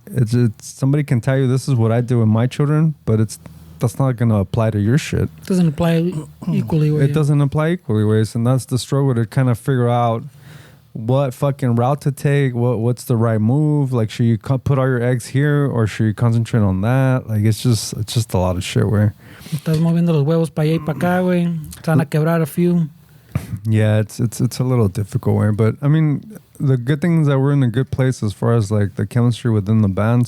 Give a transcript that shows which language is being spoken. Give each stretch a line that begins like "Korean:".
English: It's somebody can tell you this is what I do with my children, but that's not going to apply to your shit. It doesn't apply equally. It doesn't apply equally, ways, and that's the struggle to kind of figure out what fucking route to take, what's the right move. Like, should you put all your eggs here, or should you concentrate on that? Like, it's just a lot of shit, way.
Spanish: Estás moviendo los huevos para allá y para acá, güey.
English: Trying to quebrar a few. Yeah, it's a little difficult, way. But I mean, the good thing is that we're in a good place as far as like the chemistry within the band.